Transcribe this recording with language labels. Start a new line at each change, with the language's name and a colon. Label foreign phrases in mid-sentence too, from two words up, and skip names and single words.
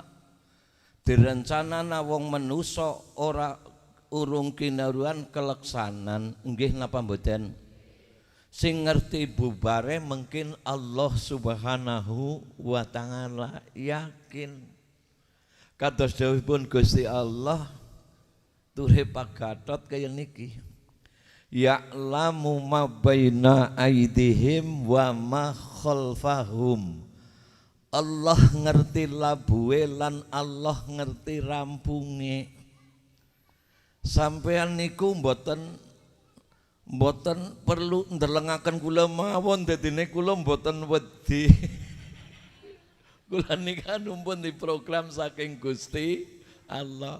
Javanese: Direncanana wong manusa ora urung kinaruan keleksanan. Nggih napa mboten? Sing ngerti bubare mungkin Allah
Arabic: Subhanahu wa taala.
Javanese: Yakin kados dawuhipun Gusti Allah ture Pak Gatot kaya niki
Arabic: ya'lamu ma baina aidihim wa ma khalfahum.
Javanese: Allah ngerti labuhe lan Allah ngerti rampunge. Sampean niku mboten perlu ndelengaken kula mawon dadine kula mboten wedi. Kula nika numpun di program saking Gusti Allah.